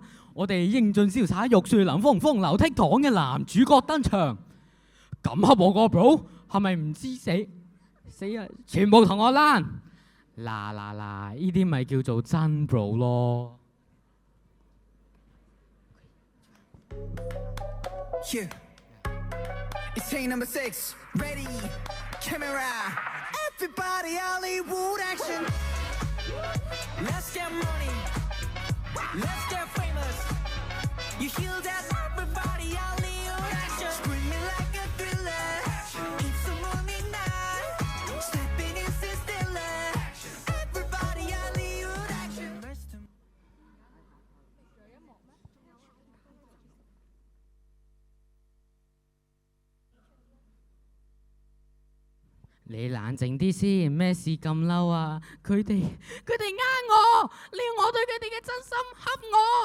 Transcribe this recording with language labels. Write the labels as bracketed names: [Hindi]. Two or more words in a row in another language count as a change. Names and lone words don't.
[Cantonese] 我哋英俊瀟灑、玉樹臨風、風流倜儻嘅男主角登場，咁恰我個 bro 係咪唔知死啊？全部同我躝！嗱，呢啲咪叫做真 bro 咯。 [English] Yeah. It's take number 6. Ready, camera. Everybody Hollywood action. Let's get money. Let's get famous. You hear that? Everybody Hollywood action. Screaming like a thriller. It's a morning night. Stepping in stiller. Everybody Hollywood action. [Cantonese] 你冷靜啲先，咩事咁嬲啊？佢哋呃我，你要我對佢哋嘅真心恰我。